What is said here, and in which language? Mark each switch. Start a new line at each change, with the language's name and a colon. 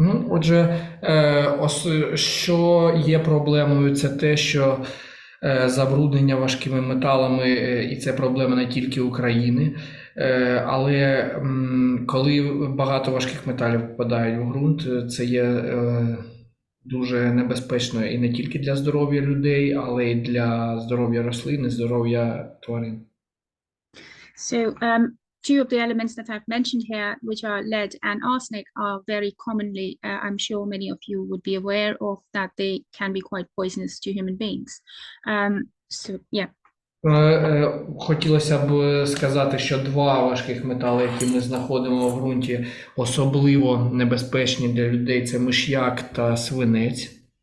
Ukrainian: Отже, що є проблемою, це те, що забруднення важкими металами, і це проблема не тільки України, але коли багато важких металів попадають в ґрунт, це є дуже небезпечно і не тільки для здоров'я людей, але й для здоров'я рослин і здоров'я тварин.
English: So two of the elements that I've mentioned here, which are lead and arsenic, are very commonly, I'm sure many of you would be aware of, that they can be quite poisonous to human beings. So, yeah.
Ukrainian: Хотілося б сказати, що два важких метали, які ми знаходимо в ґрунті, особливо небезпечні для людей, це миш'як та свинець.